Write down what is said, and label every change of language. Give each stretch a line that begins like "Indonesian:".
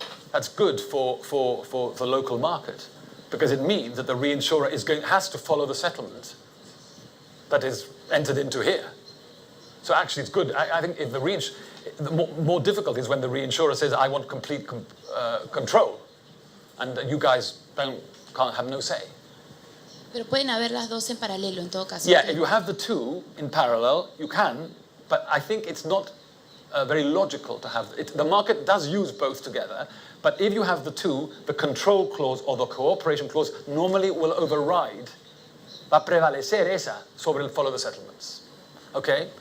English: That's good for the local market because it means that the reinsurer has to follow the settlement that is entered into here. So actually it's good. I think if the more difficult is when the reinsurer says, I want complete control and you guys can't have no say.
Spanish: Pero pueden haber las dos en paralelo en todo caso.
English: Yeah, if you have the two in parallel, you can, but I think it's not very logical to have it. The market does use both together, but if you have the two, the control clause or the cooperation clause normally will override,
Spanish: va a prevalecer esa sobre el
English: follow the settlements. Okay?